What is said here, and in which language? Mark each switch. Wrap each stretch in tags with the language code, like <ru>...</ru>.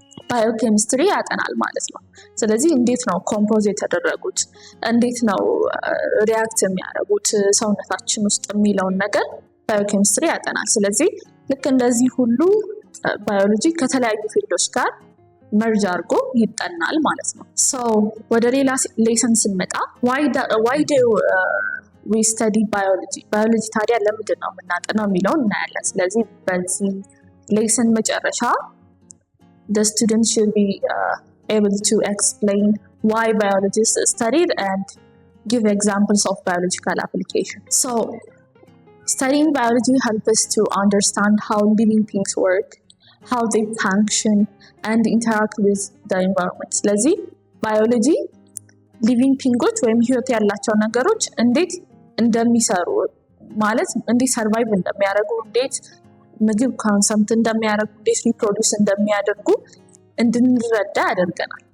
<am>ባዮኬሚስትሪ ያጠናል ማለት ነው። ስለዚህ እንዴት ነው ኮምፖዝ የተደረጉት፣ እንዴት ነው ሪያክት የሚያደርጉት ሰውነታችን ውስጥ የሚለውን ነገር ባዮኬሚስትሪ ያጠናል። ስለዚህ ልክ እንደዚህ ሁሉ ባዮሎጂ ከተለያዩ ፊልዶች ጋር መርጅ አድርጎ ይጠናል ማለት ነው። ወደ ሌላ ሌሰን ስንመጣ</am> <en>why do we study biology?</en> <am>ባዮሎጂ ታዲያ ለምንድን ነው የምናጠናው የሚለውን እናያለን። ስለዚህ በዚህ ሌሰን መጨረሻ</am> <en>the student should be able to explain why biologists studied and give examples of biological application. So studying biology helps us to understand how living things work, how they function and interact with the environment.</en> <am>ስለዚህ ባዮሎጂ ሊቪንግ ቲንጎች ወይም ህይወት ያላቸው ነገሮች እንዴት እንደሚሰሩ ማለት እንዴት ሰርቫይቭ እንደሚያደርጉ፣ እንዴት ምግብ ኮንሰምት እንደሚያደርጉ፣ እንዴት ሪፕሮዲውስ እንደሚያደርጉ እንድንረዳ ያደርገናል።</am>